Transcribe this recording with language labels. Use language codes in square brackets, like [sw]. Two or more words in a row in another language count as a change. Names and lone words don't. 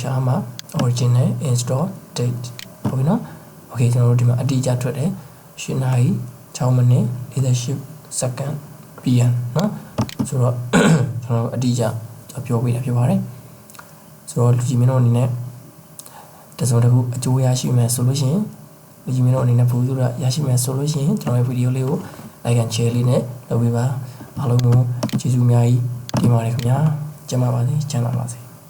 [my] ရှာမှာ [en] original install date [my] ဟုတ်ပြီနော် okay ကျွန်တော်တို့ဒီမှာအတိအကျထွက်တယ်8နာရီ6မိနစ်48 [en] second PM [my] နော်ဆိုတော့ကျွန်တော်အတိအကျပြောပေးတာဖြစ်ပါတယ်ဆိုတော့လူကြီးမင်းတို့အနေနဲ့တစုံတစ်ခုအကျိုးရရှိမယ်ဆိုလို့ရှိရင်လူကြီးမင်းတို့အနေနဲ့ဘူးဆိုတာရရှိမယ်ဆိုလို့ရှိရင်ကျွန်တော်ရဲ့ဗီဒီယိုလေးကို [en] like and share [my] လေးနဲ့လုပ်ပေးပါအားလုံးကိုကျေးဇူးအများကြီးတင်ပါတယ်ခင်ဗျာကျမ်းပါပါစေချမ်းသာပါစေ